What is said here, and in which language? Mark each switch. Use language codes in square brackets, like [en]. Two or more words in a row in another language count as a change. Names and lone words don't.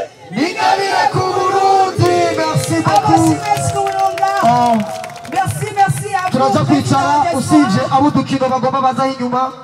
[rn] Ningabire ku Burundi, [fr] merci beaucoup. Merci, merci ku Burunga. Ah. Merci, merci à vous. [rn] Turaza kwicara, Merci, usibye merci. abo dukino bagomba baza inyuma.